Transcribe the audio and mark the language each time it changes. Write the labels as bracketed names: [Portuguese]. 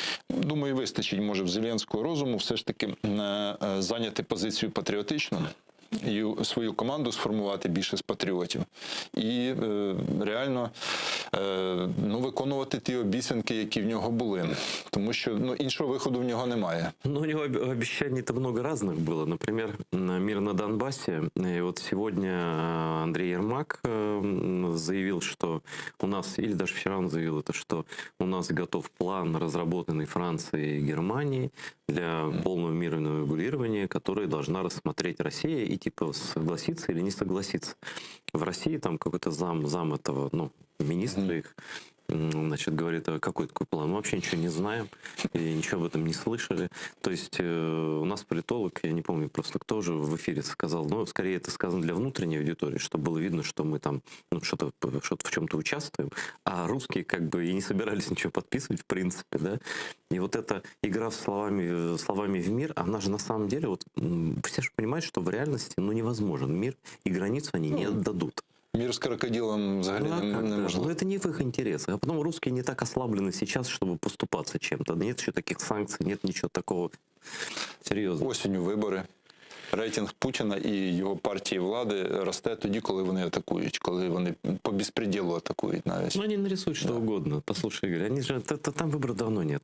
[Ukrainian] Думаю, вистачить, може, в Зеленського розуму все ж таки зайняти позицію патріотичну і свою команду сформувати більше з патріотів. І реально виконувати ті обіцянки, які в нього були. Тому що іншого виходу в нього немає. [Russian] У него обещаний-то много разных было. Например, мир на Донбассе. И вот сегодня Андрей Ермак заявил, что у нас, или даже вчера он заявил это, что у нас готов план, разработанный Францией и Германией для полного мирного регулирования, который должна рассмотреть Россия и согласиться или не согласиться. В России там какой-то зам этого, министра их, говорит, а какой такой план? Мы вообще ничего не знаем, и ничего об этом не слышали. То есть у нас политолог, я не помню просто кто же в эфире сказал, скорее это сказано для внутренней аудитории, чтобы было видно, что мы там что-то в чем-то участвуем, а русские и не собирались ничего подписывать в принципе, да. И вот эта игра словами в мир, она же на самом деле, все же понимают, что в реальности невозможен мир, и границу они не отдадут. [Ukrainian] Мир с крокодилом взагалі неможливо. [Russian] Но это не в их интересах. А потом русские не так ослаблены сейчас, чтобы поступаться чем-то. Нет еще таких санкций, нет ничего такого. Серьезно. [Ukrainian] Осінню вибори. Рейтинг Путіна і його партії влади росте тоді, коли вони атакують, коли вони по безпреділу атакують навіть. [Russian] Они нарисуют что угодно. Послушай, Игорь, они же, там выбора давно нет.